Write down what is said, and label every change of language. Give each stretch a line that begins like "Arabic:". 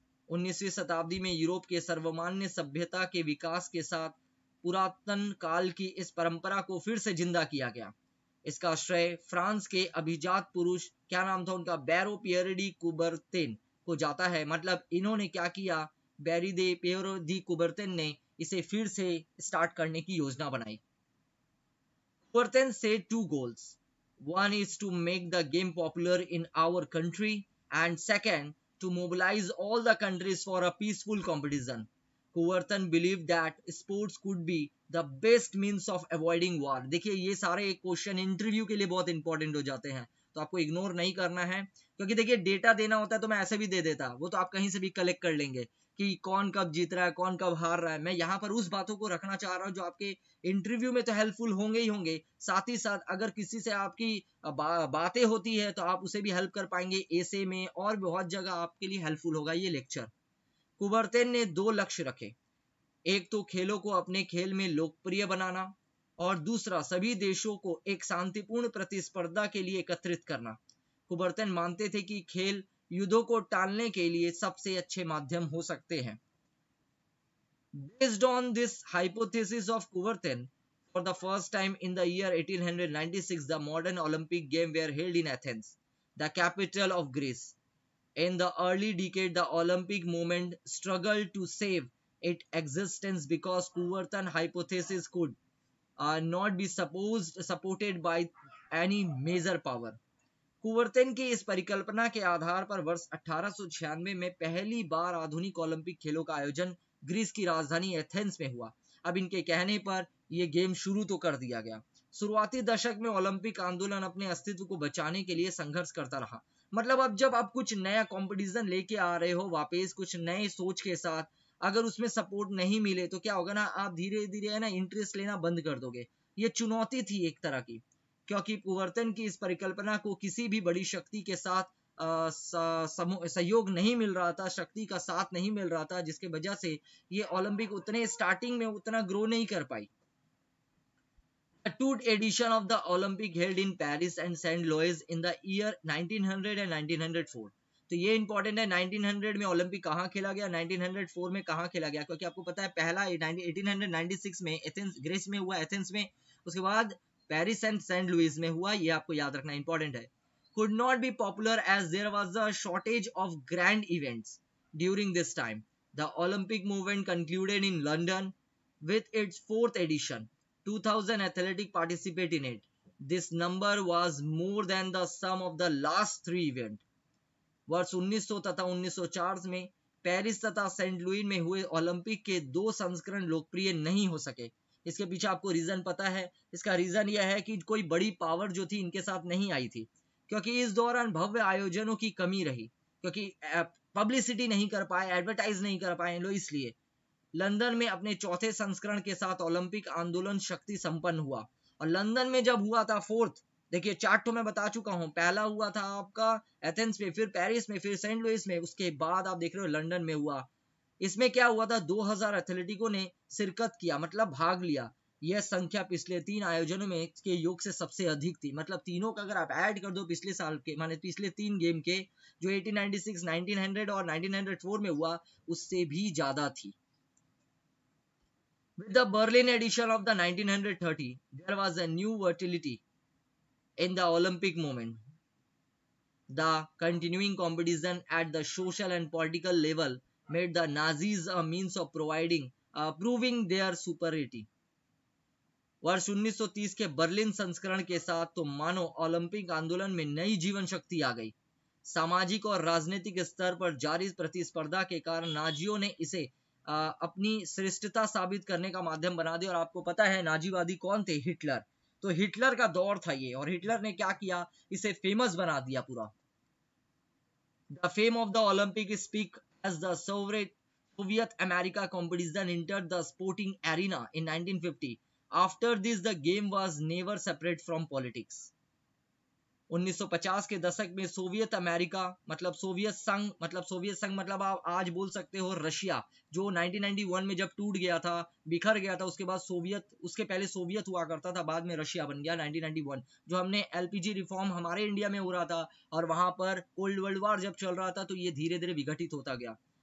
Hindi: 19वीं शताब्दी में यूरोप के सर्वमान्य सभ्यता के विकास के साथ पुरातन काल की इस परंपरा को फिर से जिंदा किया गया। इसका श्रेय फ्रांस के अभिजात पुरुष, क्या नाम था उनका, बैरो पियरी डी कुबर्तेन को जाता है। मतलब इन्होंने क्या किया, बैरी दे पियरो दी कुबर्तेन ने इसे फिर से स्टार्ट करने की योजना बनाई।
English: Coubertin set 2 goals. One is to make the game popular in our country, and second, to mobilize all the countries for a peaceful competition. Kuberton believed that sports could be the best means of avoiding war.
Hindi: देखिए ये सारे question interview के लिए बहुत important हो जाते हैं, तो आपको इग्नोर नहीं करना है, क्योंकि देखिए डेटा देना होता है तो मैं ऐसे भी दे देता, वो तो आप कहीं से भी कलेक्ट कर लेंगे कि कौन कब जीत रहा है, कौन कब हार रहा है। मैं यहाँ पर उस बातों को रखना चाह रहा हूँ जो आपके इंटरव्यू में तो हेल्पफुल होंगे ही होंगे, साथ ही साथ अगर किसी से आपकी बातें होती है तो आप उसे भी हेल्प कर पाएंगे, ऐसे में और बहुत जगह आपके लिए हेल्पफुल होगा ये लेक्चर। कुबर्तेन ने 2 लक्ष्य रखे, एक तो खेलों को अपने खेल में लोकप्रिय बनाना, और दूसरा सभी देशों को एक शांतिपूर्ण प्रतिस्पर्धा के लिए एकत्रित करना। कुबर्तेन मानते थे कि खेल युद्धों को टालने के लिए सबसे अच्छे माध्यम हो सकते हैं।
English: Based on this hypothesis of Coubertin, for the first time in the year 1896, the modern Olympic Games were held in Athens, the capital of Greece. In the early decade, the Olympic movement struggled to save its existence because Coubertin hypothesis could not be supported by any major power.
Hindi: कुबर्तेन की इस परिकल्पना के आधार पर वर्ष 1896 में पहली बार आधुनिक Olympic खेलों का आयोजन ग्रीस की राजधानी एथेंस में हुआ। अब इनके कहने पर यह गेम शुरू तो कर दिया गया। शुरुआती दशक में ओलंपिक आंदोलन अपने अस्तित्व को बचाने के लिए संघर्ष करता रहा। मतलब अब जब आप कुछ नया कंपटीशन लेके आ रहे हो वापस कुछ नए सोच के साथ, अगर उसमें सपोर्ट नहीं मिले तो क्या होगा ना, आप धीरे धीरे है ना इंटरेस्ट लेना बंद कर दोगे। ये चुनौती थी एक तरह की, क्योंकि कुबर्तेन की इस परिकल्पना को किसी भी बड़ी शक्ति के साथ सहयोग नहीं मिल रहा था, शक्ति का साथ नहीं मिल रहा था, जिसके वजह से ये ओलंपिक उतने स्टार्टिंग में उतना ग्रो नहीं कर पाई।
English: The 2nd edition of the Olympic held in Paris and St. Louis in the year 1900 and 1904.
Hindi: तो ये इंपॉर्टेंट है, 1900 में ओलंपिक कहाँ खेला गया, 1904 में कहाँ खेला गया, क्योंकि आपको पता है पहला 1896 में एथेंस ग्रीस में हुआ, एथेंस में, उसके बाद पेरिस एंड सेंट लुइस में हुआ। ये आपको याद रखना इंपॉर्टेंट है।
English: Could not be popular as there was a shortage of grand events during this time. The Olympic movement concluded in London with its 4th edition. 2000 athletes participate in it. This number was more than the sum of the last 3 events.
Hindi: वर्ष 1900 तथा 1904 में Paris तथा Saint Louis में हुए Olympic के 2 संस्करण लोकप्रिय नहीं हो सके। इसके पीछे आपको रीजन पता है। इसका रीजन यह है कि कोई बड़ी पावर जो थी इनके साथ नहीं आई थी, क्योंकि इस दौरान भव्य आयोजनों की कमी रही, क्योंकि पब्लिसिटी नहीं कर पाए, एडवर्टाइज नहीं कर पाए लोग। इसलिए लंदन में अपने 4थे संस्करण के साथ ओलंपिक आंदोलन शक्ति संपन्न हुआ। और लंदन में जब हुआ था 4th, देखिए 4 तो मैं बता चुका हूं, पहला हुआ था आपका एथेंस में, फिर पेरिस में, फिर सेंट लुइस में, उसके बाद आप देख रहे हो लंदन में हुआ। इसमें क्या हुआ था, 2000 एथलेटिकों ने शिरकत किया, मतलब भाग लिया। यह संख्या पिछले 3 आयोजनों में के योग से सबसे अधिक थी। मतलब तीनों का अगर आप ऐड कर दो पिछले साल के, माने पिछले 3 गेम के, जो 1896, 1900 और 1904 में हुआ, उससे भी ज्यादा थी।
English: With the Berlin edition of the 1930, there was a new vitality in the Olympic movement. The continuing competition at the social and political level made the Nazis a means of proving their superiority.
Hindi: वर्ष 1930 के Berlin संस्करण के साथ तो मानो Olympic आंदोलन में नई जीवन शक्ति आ गई। सामाजिक और राजनीतिक स्तर पर जारी प्रतिस्पर्धा के कारण नाजियों ने इसे अपनी श्रेष्ठता साबित करने का माध्यम बना दिया। और आपको पता है नाजीवादी कौन थे? हिटलर। तो हिटलर का दौर था ये, और हिटलर ने क्या किया, इसे फेमस बना दिया पूरा।
English: The fame of the Olympic speak as the Soviet America competition entered the sporting arena in 1950. After this, the game was never separate from politics.
Hindi: 1950 के दशक में सोवियत अमेरिका मतलब सोवियत संघ मतलब आप आज बोल सकते हो रशिया, जो 1991 में जब टूट गया था, बिखर गया था, उसके बाद सोवियत, उसके पहले सोवियत हुआ करता था, बाद में रशिया बन गया 1991। जो हमने एलपीजी रिफॉर्म हमारे इंडिया में हो रहा था, और वहां पर कोल्ड वर्ल्ड वॉर जब चल रहा था, तो ये धीरे धीरे विघटित होता गया।